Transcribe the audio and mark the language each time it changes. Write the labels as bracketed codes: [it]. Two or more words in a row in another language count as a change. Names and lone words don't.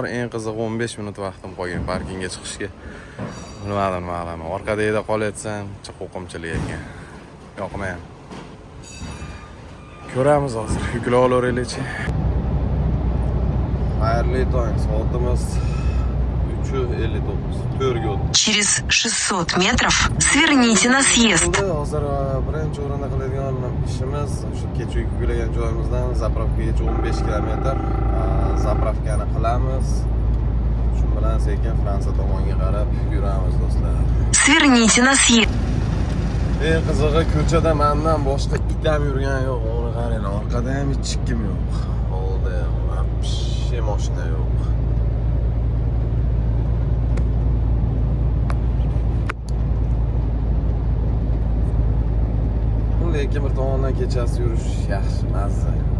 [uz] Eng qiziq 15 minut vaqtim qolgan parkingga chiqishga. Bilmadim. Orqada eda qolyapsam, chiqoqimchilik ekan. Yoqmayapti. Ko'ramiz hozir. Yuklab olaveraylikchi. Xayrli tong, soatimiz 3:59. [ru] Через 600 метров сверните на съезд. [uz] Hozir birinchi o'rinda qiladigan ishimiz shu kecha yuklagan joyimizdan zapravkaga 15 kilometr zapravkani qilamiz. Shu bilan sekin Fransiya tomonga qarab yuramiz do'stlar. [ru] Сверните на съезд. [uz] Eng qizig'i ko'chada mendan boshqa itam yurgan yo'q. Uni qaranglar, orqada ham hech kim yo'q. Oldi, вообще mashina yo'q. Lekin bir tomondan kechasi yurish yaxshi, mazza.